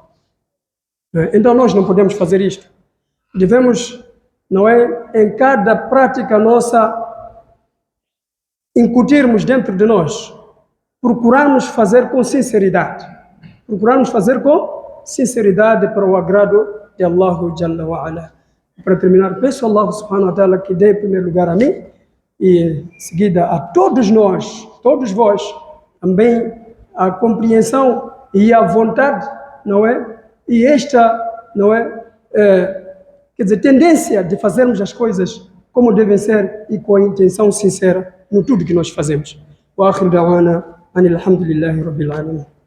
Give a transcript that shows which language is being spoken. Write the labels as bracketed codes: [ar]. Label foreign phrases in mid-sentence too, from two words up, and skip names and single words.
[pt] Então nós não podemos fazer isto. Devemos, não é, em cada prática nossa, incutirmos dentro de nós, procurarmos fazer com sinceridade. Procurarmos fazer com sinceridade para o agrado de [ar] الله جل وعلا. [pt] Para terminar, peço a Allah [ar] سبحانه وتعالى [pt] que dê em primeiro lugar a mim e em seguida a todos nós, todos vós, também a compreensão e a vontade, não é? E esta, não é, quer dizer, tendência de fazermos as coisas como devem ser e com a intenção sincera. no tudo que nós fazemos. [ar] وآخر دعوانا أن الحمد لله رب العالمين.